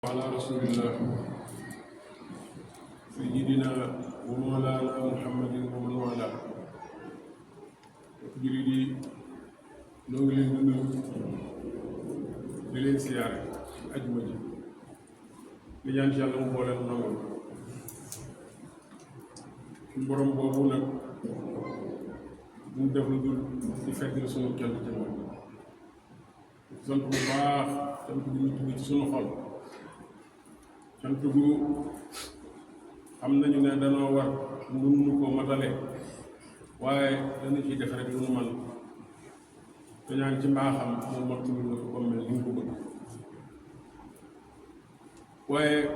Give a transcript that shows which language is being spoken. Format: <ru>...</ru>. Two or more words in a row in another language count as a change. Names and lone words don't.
<ar>على رسول الله سيدنا ومولانا محمد ومن والاه</ar> <wo>jullit yi ñoo ngi leen di nuyu di leen siyaare ci ajuma ji di ñaan ci yàlla mu boole nangul suñu borom boobu nag mu def lu dul di fekk na suñu kenn ci moom sant bu baax sant bu ñu tudd ci suñu xol sant gu xam nañu ne danoo war mënuñu ko matale waaye dañu ciy def rek lu nu man te ñaan ci mbaaxam moom mottali na ko comme mel ni mu ko bëgg waaye</wo>